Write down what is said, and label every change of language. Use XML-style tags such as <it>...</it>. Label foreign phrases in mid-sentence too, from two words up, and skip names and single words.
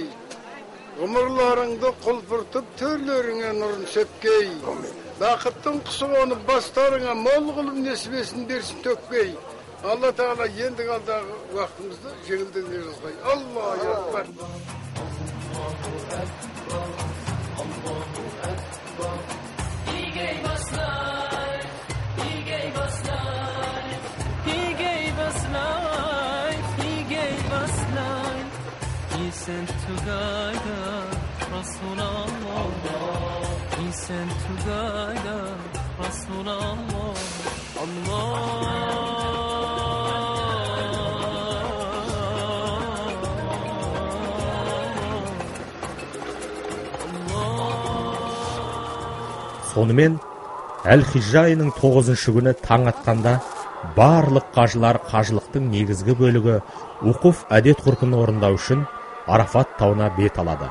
<kk>Ғұмырларыңды құлпыртып, төрлеріңе нұрын сепкей. Бақыттың құсы қонып, бастарыңа мол қылып несібесін берсін төккей. Алла Тағала ендігі алдағы уақытымызды жеңілдігіне жазғай.</kk> <ar>الله أكبر.</ar> <en>He sent to guide us, Rasulallah. He sent to guide us, Rasulallah.</en> <kk>Сонымен Әл-Хижжа айының 9-шы күні таң атқанда барлық қажылар қажылықтың негізгі бөлігі уқуф әдет-ғұрпын орындау үшін Арафат тауына бет алады.</kk>